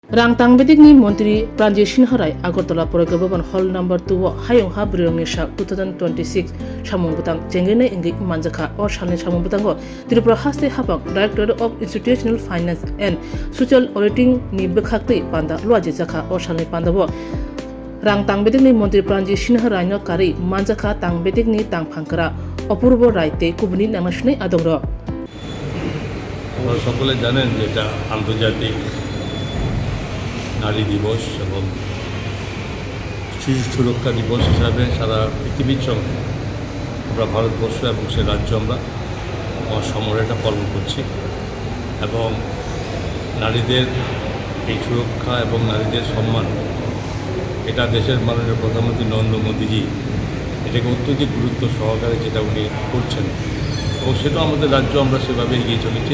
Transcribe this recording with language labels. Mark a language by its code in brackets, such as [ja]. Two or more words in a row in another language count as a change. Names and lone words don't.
[trp] Rangtang Bedigni Montri Pranji Sinharai Agartala Puraga Bhavan Hall number 2 Hayong Ha Brirongni Sha 2026 Samung Butang Jengene Ingi Manjaka or Shalne Samung Butango Tripura Haste Habak Director of Institutional Finance and Social Auditing Ni Bekhakti Panda Luaji Jaka or Shalne Pandabo Rangtang Bedigni Montri Pranji Sinharai no Kari Manjaka Tang Bedigni Tang Pankara Opurbo Raite Kubuni Namashne Adoro [bn] সকলে জানেন যে এটা আন্তর্জাতিক নারী দিবস এবং শিশু সুরক্ষা দিবস হিসাবে সারা পৃথিবীর সঙ্গে আমরা ভারতবর্ষ এবং সে রাজ্য আমরা সমরে এটা পালন করছি এবং নারীদের এই সুরক্ষা এবং নারীদের সম্মান এটা দেশের মাননীয় প্রধানমন্ত্রী নরেন্দ্র মোদীজি এটাকে অত্যধিক গুরুত্ব সহকারে যেটা উনি করছেন এবং সেটা আমাদের রাজ্য আমরা সেভাবে এগিয়ে চলেছি।